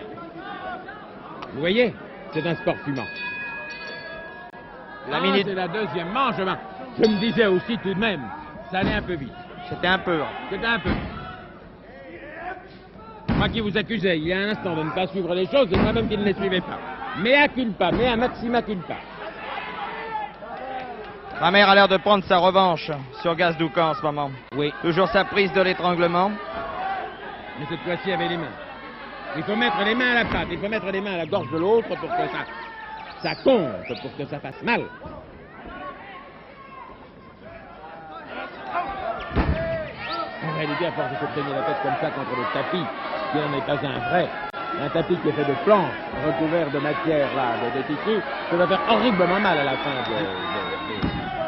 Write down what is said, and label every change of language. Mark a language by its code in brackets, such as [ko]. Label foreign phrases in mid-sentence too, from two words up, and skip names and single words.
[fr] Vous voyez? C'est un sport fumant. C'est la deuxième manche. Je me disais aussi tout de même, ça allait un peu vite. C'était un peu. C'était un peu. Moi qui vous accusais il y a un instant de ne pas suivre les choses, c'est moi-même qui ne les suivais pas. [la] Mea culpa, mea maxima culpa. [fr] Kramer a l'air de prendre sa revanche sur Gazoukan en ce moment. Oui, Toujours sa prise de l'étranglement. mais cette fois-ci avec les mains. Il faut mettre les mains à la patte, il faut mettre les mains à la gorge de l'autre pour que ça compte, pour que ça fasse mal. En réalité, à force de se traîner la tête comme ça contre le tapis, qui n'en est pas un vrai, un tapis qui est fait de planches, recouvert de matière, là, de tissus, ça va faire horriblement mal à la fin de